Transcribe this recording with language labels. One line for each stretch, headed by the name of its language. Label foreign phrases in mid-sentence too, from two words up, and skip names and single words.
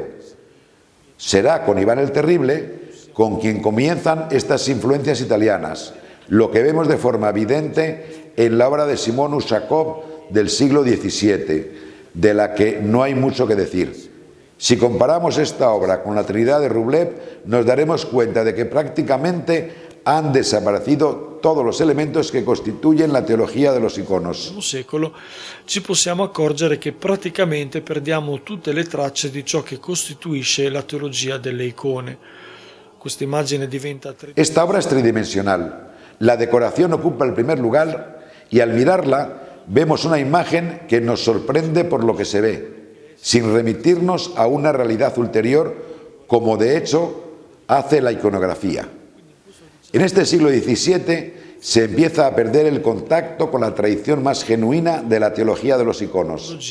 Spanish: Será con Iván el Terrible con quien comienzan estas influencias italianas, lo que vemos de forma evidente en la obra de Simón Ushakov del siglo XVII, de la que no hay mucho que decir. Si comparamos esta obra con la Trinidad de Rublev, nos daremos cuenta de que prácticamente han desaparecido todos los elementos che costituyen la teología de los iconos.
Italian: Nel secolo ci possiamo accorgere che praticamente perdiamo tutte le tracce di ciò che costituisce la teologia delle icone. Questa immagine diventa
Spanish: Esta obra es tridimensional. La decoración ocupa el primer lugar y al mirarla vemos una imagen que nos sorprende por lo que se ve, sin remitirnos a una realidad ulterior, como de hecho hace la iconografía. En este siglo XVII se empieza a perder el contacto con la tradición más genuina de la teología de los iconos.